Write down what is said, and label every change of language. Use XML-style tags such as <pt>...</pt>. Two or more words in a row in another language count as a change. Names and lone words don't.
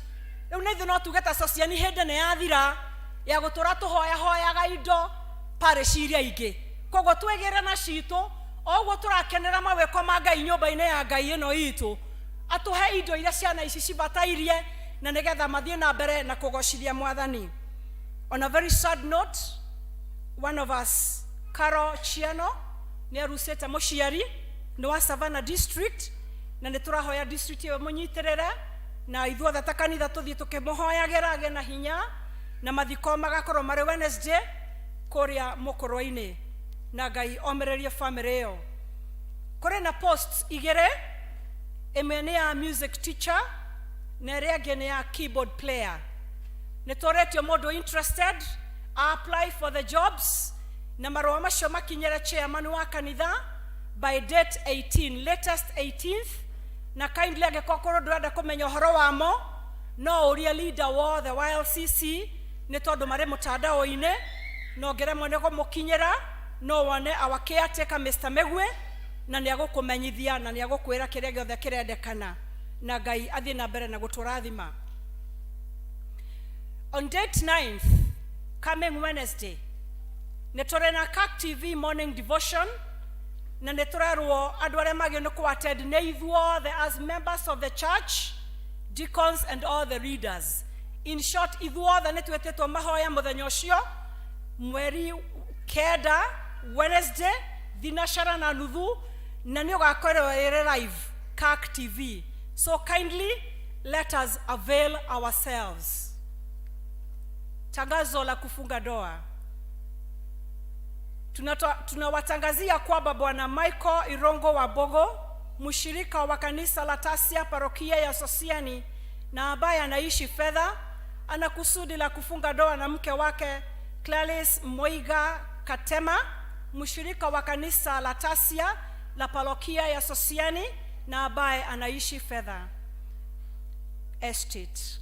<ki>Rĩu nĩ ithuĩ no tuge ta sociani hĩndĩ nĩ yathira ya gũtũra tũhoyaga indo parish iria ingĩ. Koguo twĩgĩre na citũ, o ũguo tũrakenera mawĩko ma Ngai nyũmba-inĩ ya Ngai ĩno itũ, atũhe indo iria ciana ici cibatairie, na nĩgetha mathiĩ na mbere na kũgocithia Mwathani.</ki> <en>On a very sad note, one of us,</en> <ki>Carol Chiano, nĩ arucĩte mũciari nĩ wa Savannah district, na nĩ tũrahoya district ĩyo mũnyitĩrĩre, na ithuothe ta kanitha tũthiĩ tũkĩmũhoyagĩra agĩe na hinya, na mathiko magakorwo marĩ Wednesday kũrĩa mũkũrũ-inĩ, na Ngai omererie family ĩyo. Kũrĩ na posts igĩrĩ, ĩmwe nĩ ya</ki> <en>music teacher</en> <ki>na ĩrĩa ĩngĩ nĩ ya</ki> <en>keyboard player.</en> <ki>Nĩ tũretio mũndũ</ki> <en>interested apply for the jobs,</en> <ki>na marũa macio makinyĩre chairman wa kanitha</ki> <en>by date 18, latest 18th,</en> <ki>na kindly angĩkorwo ndũrenda kũmenya ũhoro wamo, no ũrie leader wothe wa LCC, nĩ tondũ marĩ mũtandao-inĩ, no ngeremwo nĩ kũmũkinyĩra, no wone</ki> <en>our caretaker Mr.</en> <ki>Megwe, na nĩ agũkũmenyithia na nĩ agũkwĩra kĩrĩa gĩothe kĩrendekana, na Ngai athiĩ na mbere na gũtũrathima.</ki> <en>On date 9th, coming Wednesday,</en> <ki>nĩ tũrĩ na</ki> <en>CAC TV morning devotion,</en> <ki>na nĩ tũrerwo andũ arĩa magĩrĩirwo nĩ kũ-attend nĩ ithuothe</ki> <en>as members of the church, deacons and all the leaders. In short,</en> <ki>ithuothe nĩ twĩtĩtwo mahoya mũthenya ũcio mweri 9 Wednesday thinacara na nuthu, na nĩ ũgakorwo ĩrĩ</ki> <en>live CAC TV. So kindly let us avail ourselves.</en> <sw>Tangazo la kufunga ndoa. Tunawatangazia kwamba Bwana Michael Irongo wa Bogo, mshirika wa kanisa la Tasia parokia ya Sosiani na ambaye anaishi Fedha, ana kusudi la kufunga ndoa na mke wake Clarice Moiga Katema, mshirika wa kanisa la Tasia la parokia ya Sosiani na ambaye anaishi Fedha Estate.</sw>